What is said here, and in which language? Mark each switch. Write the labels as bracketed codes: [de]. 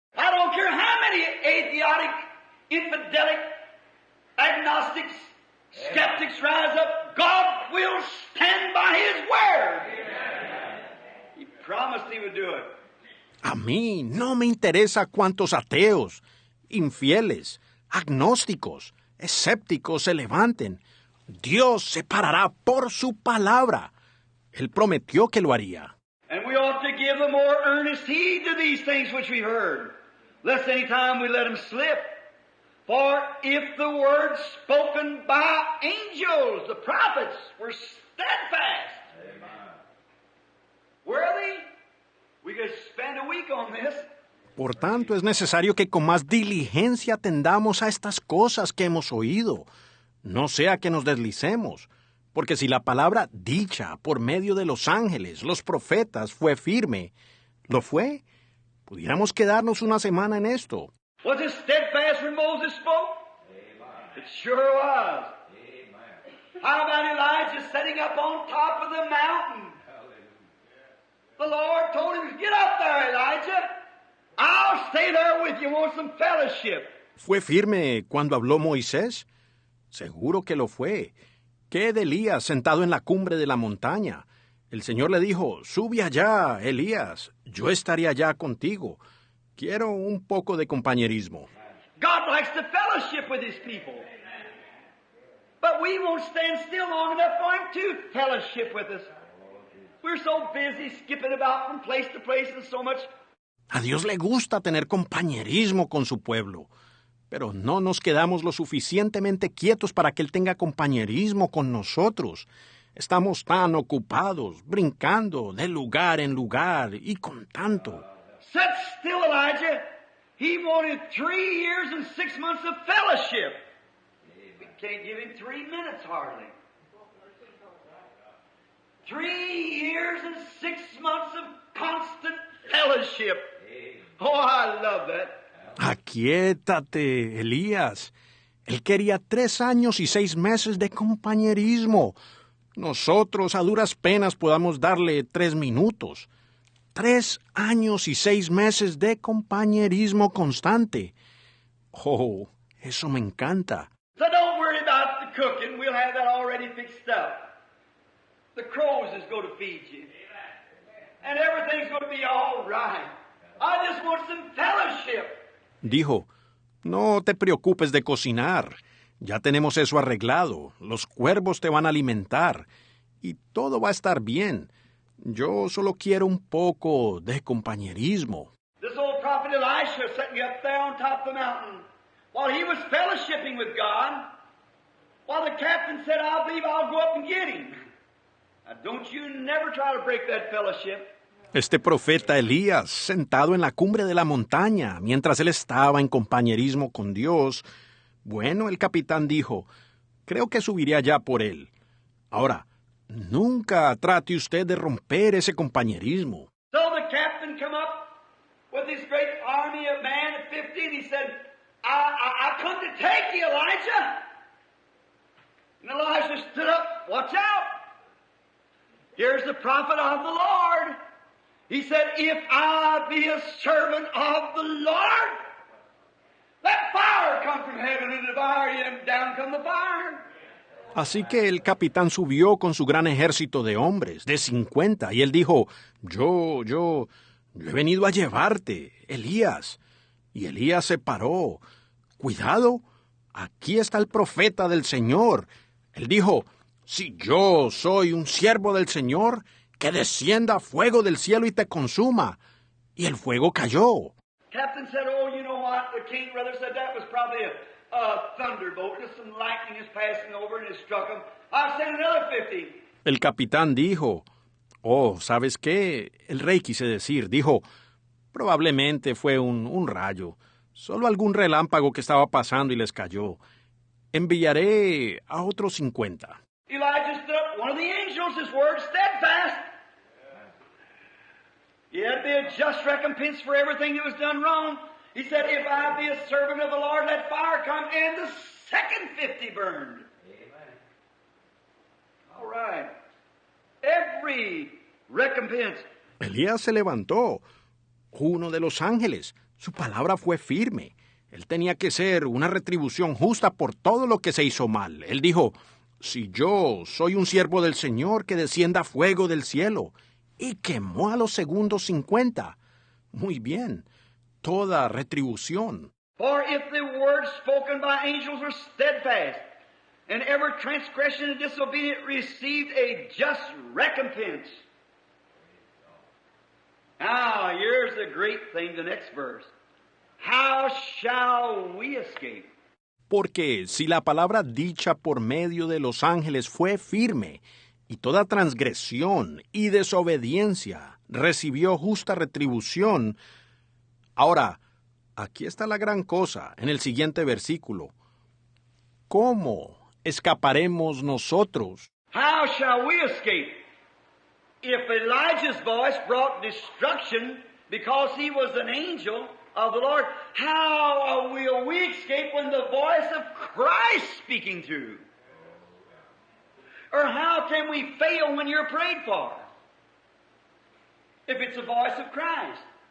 [en] I don't care how many atheistic, infidelic, agnostics, skeptics rise up, God will stand by His word. He promised He would do it. [es] A mí no me interesa cuántos ateos, infieles, agnósticos, escépticos se levanten. Dios se parará por su palabra. Él prometió que lo haría. [en] And we ought to give the more earnest heed to these things which we heard, lest any time we let them slip. For if the words spoken by angels, the prophets, were steadfast, worthy, we could spend a week on this. [es] Por tanto, es necesario que con más diligencia atendamos a estas cosas que hemos oído, no sea que nos deslicemos, porque si la palabra dicha por medio de los ángeles, los profetas, fue firme, ¿lo fue? Pudiéramos quedarnos una semana en esto. [en] Was it steadfast when Moses spoke? It sure was. How about Elijah sitting up on top of the mountain? The Lord told him, get up there, Elijah. I'll stay there with you. Want some fellowship? [es] ¿Fue firme cuando habló Moisés? Seguro que lo fue. ¿Qué de Elías sentado en la cumbre de la montaña? El Señor le dijo, sube allá, Elías, yo estaré allá contigo. Quiero un poco de compañerismo. [en] God likes to fellowship with His people. But we won't stand still long enough for Him to fellowship with us. We're so busy skipping about from place to place and so much. [es] A Dios le gusta tener compañerismo con su pueblo, pero no nos quedamos lo suficientemente quietos para que Él tenga compañerismo con nosotros. Estamos tan ocupados, brincando de lugar en lugar y con tanto. [en] Sit still, Elijah. He wanted 3 years and 6 months of fellowship. We can't give him 3 minutes hardly. 3 years and 6 months of constant fellowship. Oh, I love that. [es] Aquíétate, Elías. Él quería 3 años y 6 meses de compañerismo. Nosotros a duras penas podamos darle 3 minutos. 3 años y 6 meses de compañerismo constante. Oh, eso me encanta. [en] So don't worry about the cooking. We'll have that already fixed up. The crows is going to feed you. And everything's going to be all right. I just want some fellowship. [es] Dijo, no te preocupes de cocinar. Ya tenemos eso arreglado. Los cuervos te van a alimentar. Y todo va a estar bien. Yo solo quiero un poco de compañerismo. [en] This old prophet Elisha sitting up there on top of the mountain while he was fellowshipping with God, while the captain said, I believe I'll go up and get him. Now, don't you never try to break that fellowship. [es] Este profeta Elías, sentado en la cumbre de la montaña, mientras él estaba en compañerismo con Dios, bueno, el capitán dijo, creo que subiré allá por él. Ahora, nunca trate usted de romper ese compañerismo. [en] So the captain come up with his great army of men at 50, and he said, I come to take you, Elijah. And Elijah stood up, watch out. Here's the prophet of the Lord. He said, if I be a servant of the Lord, let fire come from heaven and devour you, and down come the fire. [es] Así que el capitán subió con su gran ejército de hombres, de 50, y él dijo, yo he venido a llevarte, Elías. Y Elías se paró. Cuidado, aquí está el profeta del Señor. Él dijo, si yo soy un siervo del Señor, que descienda fuego del cielo y te consuma. Y el fuego cayó. [en] Captain said, oh, you know what? The king brother said that was probably a thunderbolt. Just some lightning is passing over and it struck him. I'll send another 50. [es] El capitán dijo, oh, ¿sabes qué? El rey quise decir, dijo, probablemente fue un rayo. Solo algún relámpago que estaba pasando y les cayó. Enviaré a otros 50. [en] Elijah stood up. One of the angels, his word steadfast. It'd be a just recompense for everything that was done wrong. He said, if I be a servant of the Lord, let fire come, and the second 50 burned. Amen. All right. Every recompense. [es] Elías se levantó, uno de los ángeles. Su palabra fue firme. Él tenía que ser una retribución justa por todo lo que se hizo mal. Él dijo, si yo soy un siervo del Señor, que descienda fuego del cielo. Y quemó a los segundos 50. Muy bien, toda retribución. [en] For if the words spoken by angels were steadfast, and every transgression and disobedient received a just recompense. Now, here's the great thing, the next verse. How shall we escape? [es] Porque si la palabra dicha por medio de los ángeles fue firme, y toda transgresión y desobediencia recibió justa retribución, ahora, aquí está la gran cosa, en el siguiente versículo. ¿Cómo escaparemos nosotros? [en] How shall we escape? If Elijah's voice brought destruction because he was an angel of the Lord, how will we escape when the voice of Christ speaking through? Or how can we fail when you're prayed for? If it's the voice of Christ.